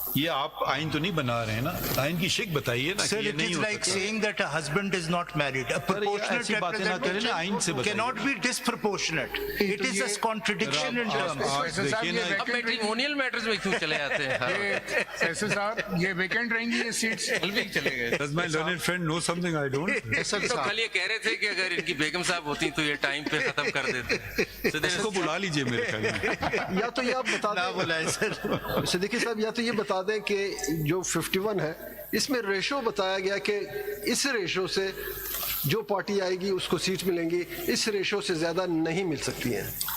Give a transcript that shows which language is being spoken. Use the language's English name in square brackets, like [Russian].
[Urdu] یہ آپ آئین تو نہیں بنا رہے ہیں نا, آئین کی شک بتائیے نا. [English] Sir, it is like saying that a husband is not married. A proportionate representation cannot be disproportionate. It is a contradiction in terms. [Urdu] اب میٹریمونیل میٹرز میں کیوں چلے جاتے ہیں؟ فیصل صاحب یہ ویکنٹ رہیں گی یہ سیٹس؟ کل بھی چلے گئے. [English] Does my learned friend know something I don't? [Urdu] تو کل یہ کہہ رہے تھے کہ اگر ان کی بیگم صاحب ہوتی تو یہ ٹائم پہ ختم کر دیتے. اس کو بلا لیجئے میرے خیال میں. یا تو یہ آپ بتا دیں صدیقی صاحب, یا تو یہ بتا دیں کہ جو 51 ہے اس میں ریشو بتایا گیا کہ اس ریشو سے جو پارٹی آئے گی اس کو سیٹ ملیں گی, اس ریشو سے زیادہ نہیں مل سکتی ہیں.